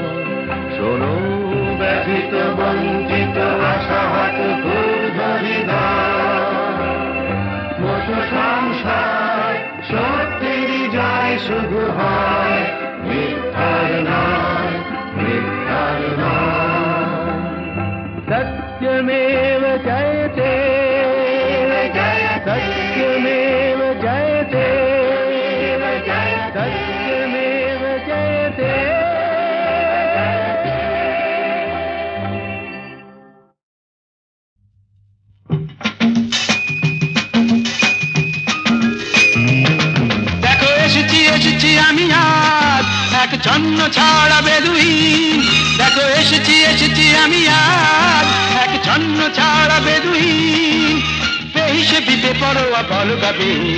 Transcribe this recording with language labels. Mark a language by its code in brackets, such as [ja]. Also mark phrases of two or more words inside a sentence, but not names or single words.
[bn] শোনো ব্যথিত বঞ্চিত আশাহত ক্ষুব্ধ হৃদয়, মুঠো সংসার সত্যেরই জয় শুধু হয়, মিথ্যার নয়, মিথ্যার নয়। [sa] सत्यमेव जयते, सत्यमेव जयते, सत्यमेव जयते। [bn] দেখো এসেছি এসেছি আমি আজ এক ছন্ন ছাড়া বেদুইন, দেখো এসেছি এসেছি আমি আজ এক ছন্ন ছাড়া বেদুইন, বেহিসে বিপে পড়োয়া বল গাবিন।